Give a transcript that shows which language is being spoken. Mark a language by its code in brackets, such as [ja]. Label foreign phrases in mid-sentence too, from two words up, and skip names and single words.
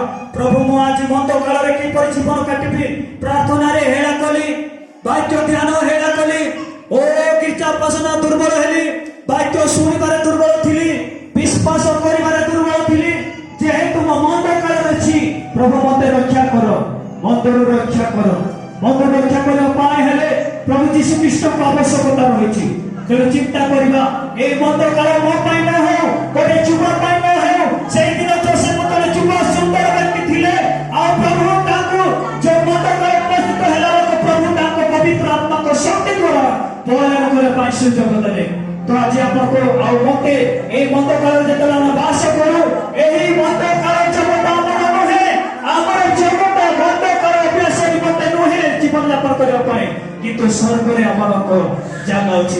[or] ପ୍ରଭୁ ମୁଁ ଆଜି ମନ୍ଦ କାଳରେ କିପରି ଜୀବନ କାଟିବି, ପ୍ରାର୍ଥନାରେ ହେଳା କଲି, ବାକ୍ୟ ଧ୍ୟାନ ହେଳା କଲି, ଓ ଗୀର୍ଜା ଉପାସନା ଦୁର୍ବଳ ହେଲି, ବାକ୍ୟ ଶୁଣିବାରେ ଦୁର୍ବଳ ଥିଲି, ବିଶ୍ୱାସ କରିବାରେ ଦୁର୍ବଳ ଥିଲି। ଯେହେତୁ ମୁଁ ମନ୍ଦ କାଳରେ ଅଛି, ପ୍ରଭୁ ମତେ ରକ୍ଷା କର, ମନ୍ଦରୁ ରକ୍ଷା କର। ମନ୍ଦ ରକ୍ଷା କରିବା ପାଇଁ ହେଲେ ପ୍ରଭୁ ଯୀଶୁ ଖ୍ରୀଷ୍ଟଙ୍କ ଆବଶ୍ୟକତା ରହିଛି। ତେଣୁ ଚିନ୍ତା କରିବା ଏଇ ମନ୍ଦ କାଳ ମୋ ପାଇଁ ନ ହେଉ, ଗୋଟେ ଯୁବ ପାଇଁ ନ ହେଉ। ସେଇଦିନ ଯୋସେଫ ତଳେ ଯୁବ ସୁନ୍ଦର ବ୍ୟକ୍ତି ଥିଲେ, ଆଉ ପ୍ରଭୁ ତାଙ୍କୁ ଯୋଉ ମନ୍ଦ କାଳ ଉପସ୍ଥିତ ହେଲା ବେଳକୁ ପ୍ରଭୁ ତାଙ୍କ ପବିତ୍ର ଆତ୍ମାଙ୍କ ଶକ୍ତି ଦ୍ୱାରା ପଳାୟନ କରିବା ପାଇଁ ସୁଯୋଗ ଦେଲେ। ତ ଆଜି ଆପଣଙ୍କୁ ଆଉ ମତେ এই ମନ୍ଦ କାଳରେ ଯେତେବେଳେ ଆମେ ବାସ କରୁ, ଏହି ମନ୍ଦ କାଳ ଜଗତ ଆମର ନୁହେଁ, ଆମର ଜଗତ ମନ୍ଦ କାଳ ଅଭ୍ୟାସ ନିମନ୍ତେ ନୁହେଁ ଜୀବନ ଯାପନ କରିବା ପାଇଁ, କିନ୍ତୁ ସ୍ୱର୍ଗରେ ଆମର ଜାଗା ଅଛି।